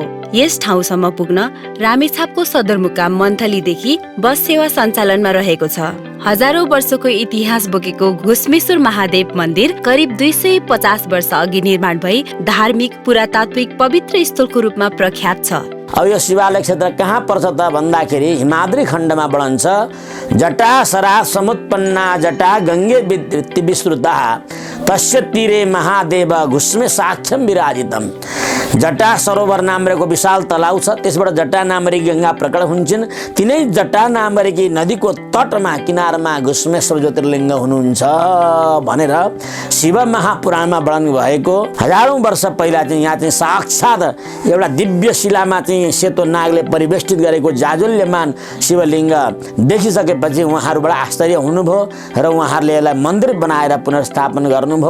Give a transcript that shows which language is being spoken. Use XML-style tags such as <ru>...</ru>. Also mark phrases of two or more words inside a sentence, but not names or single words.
<ne>यस ठाउँसम्म पुग्न रामेछापको सदरमुकाम मन्थलीदेखि बस सेवा सञ्चालनमा रहेको छ। हजारौं वर्षको इतिहास बोकेको घुस्मेश्वर महादेव मन्दिर करिब 250 वर्ष अघि निर्माण भई धार्मिक, पुरातात्विक पवित्र स्थलको रूपमा प्रख्यात छ। अब यो शिवालय क्षेत्र कहाँ पर्छ त भन्दाखेरि हिमाद्री खण्डमा बढन्छ।</ne> <sa>जटा सरा समुत्पन्ना जटा गङ्गे विस्तृता तस्य तीरे महादेव घुस्मे साक्ष्यम विराजितम।</sa> <ne>जटा सरोवर नामरेको विशाल तलाउ छ, त्यसबाट जटा नामरी गङ्गा प्रकट हुन्छन्। तिनै जटा नामरेकी नदीको तटमा किनारमा घुस्मेश्वर ज्योतिर्लिङ्ग हुनुहुन्छ भनेर शिव महापुराणमा वर्णन भएको। हजारौं वर्ष पहिला चाहिँ यहाँ चाहिँ साक्षात् एउटा दिव्य शिलामा चाहिँ सेतो नागले परिवेष्टित गरेको जाजुल्यमान शिवलिङ्ग देखिसकेपछि उहाँहरूबाट आश्चर्य हुनुभयो र उहाँहरूले यसलाई मन्दिर बनाएर पुनर्स्थापन गर्नुभयो।</ne>